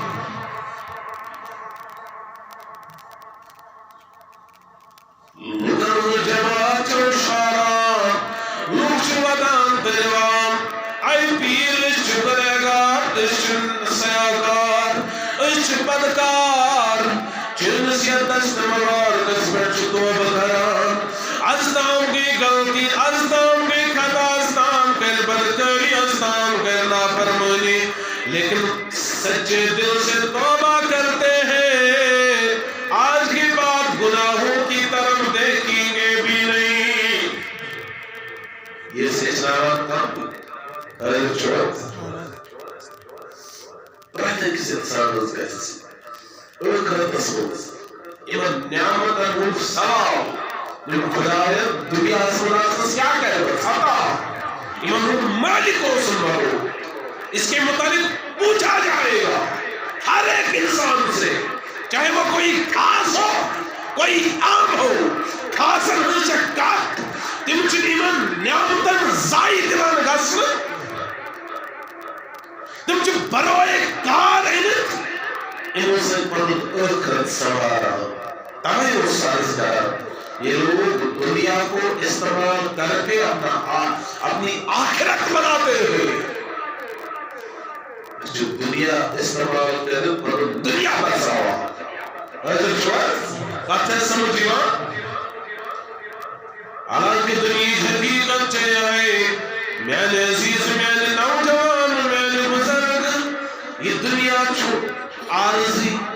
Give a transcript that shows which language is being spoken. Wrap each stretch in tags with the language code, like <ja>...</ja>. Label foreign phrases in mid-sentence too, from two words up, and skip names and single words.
<ks>لُکن ہٕنٛز جماعت چھِ شاران لُکھ چھِ ودان تہٕ یِوان اَے پیٖر أسۍ چھِ گۄنہگار أسۍ چھِ سیاکار أسۍ چھِ بدکار چٲنِس یتس تہٕ مبارکس پٮ۪ٹھ چھِ توبہٕ کران از تام گٔے غلطی از تام گٔے خطا از تام کرِ بدکٲری از تام کرِ نافرمٲنی</ks> <ur>لیکن سچے دل سے توبہ کرتے ہیں آج کے بعد گناہوں کی طرف دیکھیں گے بھی نہیں</ur> <ks>یہ سچنا کم پرٛٮ۪تھ اِنسانَس گژھِ ٲخرتس منٛز یِمن نعمتن ہُنٛد ثواب یِم خۄداین دُنیاہس منٛز آسنس کیٛاہ کرِمٕژ عطا یِمن ہُنٛد مالک اوسُن بنومُت</ks> <ur>اس کے متعلق پوچھا جائے گا ہر ایک انسان سے چاہے وہ کوئی خاص ہو کوئی عام ہو</ur> <ks>خاصن ہٕنٛز چھےٚ کتھ تِم چھِ یِمن نعمتن ضایع دِوان گژھنہٕ تِم چھِ بروئے کار أنِتھ یِمو سۭتۍ پنُن ٲخرت سنواران تَوَے اوس عرض کران</ks> <ur>یہ لوگ دنیا کو استعمال کر کے اپنی آخرت بناتے ہیں جو دنیا استعمال کرے</ur> <ks>پنُن دنیا بچاوان حضرت کتھ چھےٚ سمجھ یِوان حالانکہ دنیاہٕچ حقیقت چھےٚ یِہوٚے میانہِ عزیز میانہِ نوجوان میانہِ بزرگ یہ دنیا چھُ عارضی</ks>